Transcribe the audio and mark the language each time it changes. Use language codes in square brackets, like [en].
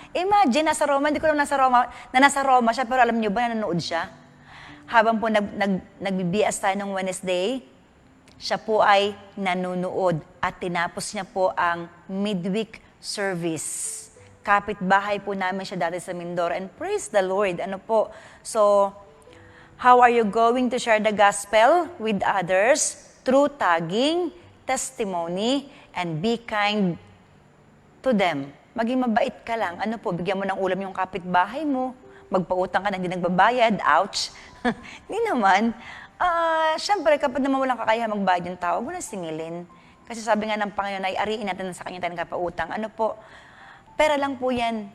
[tl] Imagine, nasa Roma, hindi ko alam nasa Roma siya, pero alam niyo ba, nanonood siya? Habang po nagbibias tayo ng Wednesday, siya po ay nanonood at tinapos niya po ang midweek service. Kapitbahay po namin siya dati sa Mindoro, [en] and praise the Lord. [tl] Ano po? [en] So, how are you going to share the gospel with others? Through tagging, testimony, and be kind to them. [tl] Maging mabait ka lang. Ano po, bigyan mo ng ulam yung kapitbahay mo. Magpautang ka na hindi nagbabayad. Ouch! Hindi naman. Siyempre, kapag naman walang kakayahan magbayad yung tao, huwag mo na singilin. Kasi sabi nga ng Panginoon ay ariin natin sa kanya tayo nagpapautang. Ano po, pera lang po yan.